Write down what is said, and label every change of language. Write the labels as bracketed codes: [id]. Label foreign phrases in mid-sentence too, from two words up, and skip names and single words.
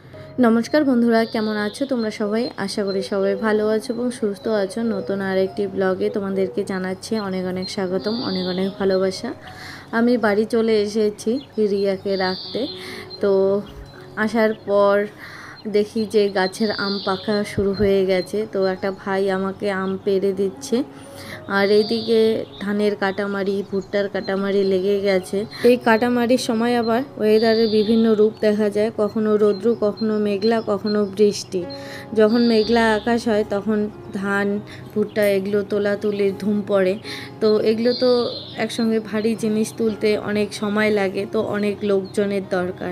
[bn] নমস্কার বন্ধুরা কেমন আছো তোমরা সবাই আশা করি সবাই ভালো আছো এবং সুস্থ আছো। নতুন আরেকটি ব্লগে তোমাদেরকে জানাচ্ছি অনেক অনেক স্বাগতম, অনেক অনেক ভালোবাসা। আমি বাড়ি চলে এসেছি রিয়াকে রাখতে। তো আসার পর দেখি যে গাছের আম পাকা শুরু হয়ে গেছে। তো একটা ভাই আমাকে আম পেড়ে দিচ্ছে और এদিকে ধানের কাটামারি ভুট্টার কাটামারি লেগে গেছে। এই কাটামারির সময় আবার ওয়েদারের বিভিন্ন রূপ দেখা যায়, কখনো রৌদ্র, কখনো মেঘলা, কখনো বৃষ্টি। যখন মেঘলা আকাশ হয় তখন ধান ভুট্টা এগুলো তোলাতুলির ধুম পড়ে। তো এগুলো তো একসঙ্গে ভারী জিনিস তুলতে অনেক সময় লাগে, তো অনেক লোকজনের দরকার।